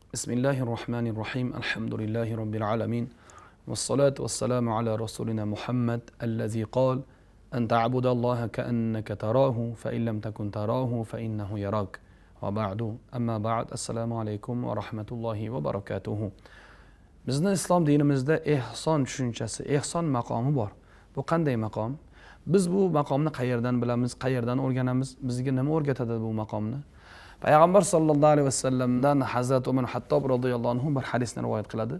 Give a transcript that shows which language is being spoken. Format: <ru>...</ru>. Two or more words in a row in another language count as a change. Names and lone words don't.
<ar>بسم الله الرحمن الرحيم الحمد لله رب العالمين والصلاة والسلام على رسولنا محمد الذي قال أن تعبد الله كأنك تراه فإن لم تكن تراه فإنه يراك. وبعد أما بعد. السلام عليكم ورحمة الله وبركاته.</ar> <uz>Bizning islom dinimizda ihson tushunchasi, ihson maqomi bor. Bu qanday maqom? Biz bu maqomni qayerdan bilamiz, qayerdan o'rganamiz? Bizga nima o'rgatadi bu maqomni? Payg'ambar</uz> <ar>صلى الله عليه وسلم</ar> <uz>Hazrat Umar Hattob</uz> <ar>رضي الله عنه</ar> <uz>bir hadisni rivoyat qiladi.</uz>